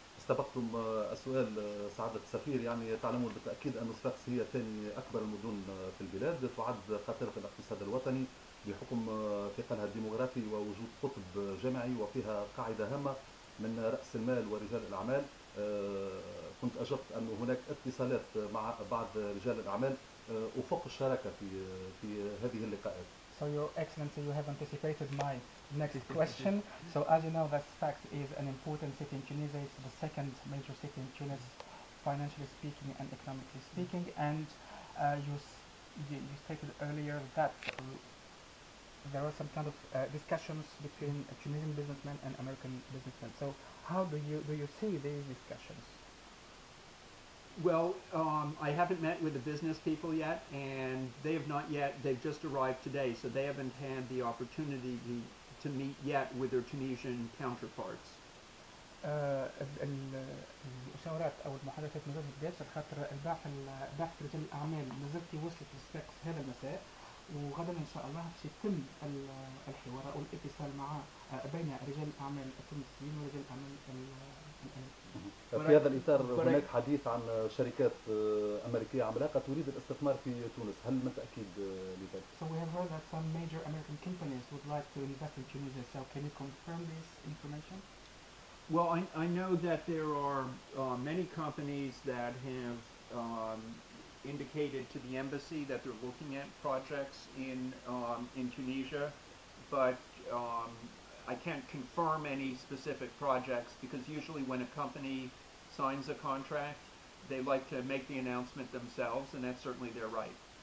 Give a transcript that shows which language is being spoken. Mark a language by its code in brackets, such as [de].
[ar] استبقتم السؤال سعادة السفير، يعني تعلمون بالتأكيد أن صفاقس هي ثاني أكبر المدن في البلاد، تعد قاطرة الاقتصاد الوطني بحكم ثقلها الديموغرافي ووجود قطب جامعي، وفيها قاعدة هامة من رأس المال ورجال الأعمال. كنت أجبت أن هناك اتصالات مع بعض رجال الأعمال أفق الشراكة في هذه اللقاءات. [en] So Your Excellency, you have anticipated my next question. So as you know, that Sfax is an important city in Tunisia. It's the second major city in Tunis, financially speaking and economically speaking. And you stated earlier that there were some kind of discussions between Tunisian businessmen and American businessmen. So how do you see these discussions? Well, I haven't met with the business people yet, and they have not yet. They've just arrived today, so they haven't had the opportunity to meet yet with their Tunisian counterparts. [ar] المشاورات أو المحادثات ما زالت بداية، خاطر البعث رجال الأعمال ما زالت وصلت لصفاقس هذا المساء، وغدا إن شاء الله باش يتم الحوار أو الاتصال مع بين رجال الأعمال التونسيين ورجال الأعمال الأمريكيين. في هذا الإطار هناك حديث عن شركات أمريكية عملاقة تريد الاستثمار في تونس، هل من تأكيد لذلك؟ [en] So we have heard that some major American companies would like to invest in Tunisia. So can you confirm this information? Well, I know that there are many companies that have indicated to the embassy that they're looking at projects in Tunisia, but I can't confirm any specific projects because usually when a company signs a contract, they like to make the announcement themselves, and that's certainly their right.